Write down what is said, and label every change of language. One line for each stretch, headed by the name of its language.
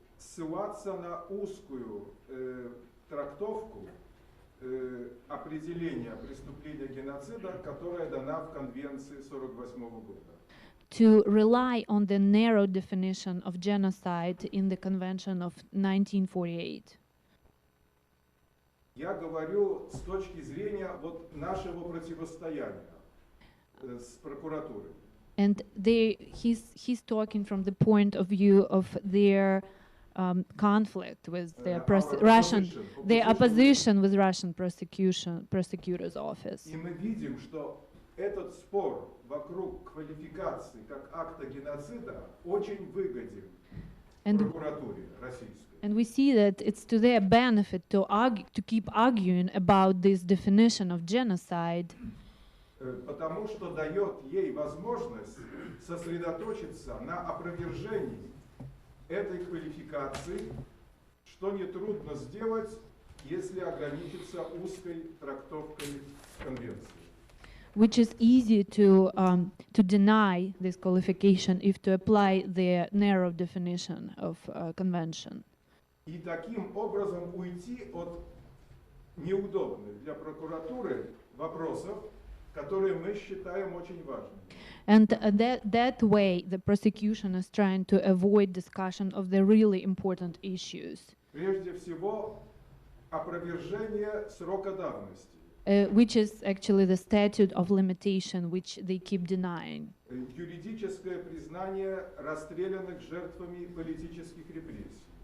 Russian: Ссылаться на узкую трактовку определения преступления геноцида, которая дана в Конвенции 1948 года.
English: to rely on the narrow definition of genocide in the Convention of 1948.
Russian: Я говорю с точки зрения нашего противостояния с прокуратурой.
English: And he's talking from the point of view of their conflict with the opposition with Russian prosecutor's office.
Russian: И мы видим, что этот спор вокруг квалификации как акта геноцида очень выгоден прокуратуре российской.
English: And we see that it's to their benefit to keep arguing about this definition of genocide.
Russian: Потому что дает ей возможность сосредоточиться на опровержении этой квалификации, что нетрудно сделать, если ограничиться узкой трактовкой конвенции.
English: Which is easy to deny this qualification if to apply the narrow definition of convention.
Russian: И таким образом уйти от неудобных для прокуратуры вопросов, которые мы считаем очень важными.
English: And that way, the prosecution is trying to avoid discussion of the really important issues.
Russian: Прежде всего, опровержение срока давности.
English: Which is actually the statute of limitation, which they keep denying.
Russian: Юридическое признание расстрелянных жертвами политических репрессий.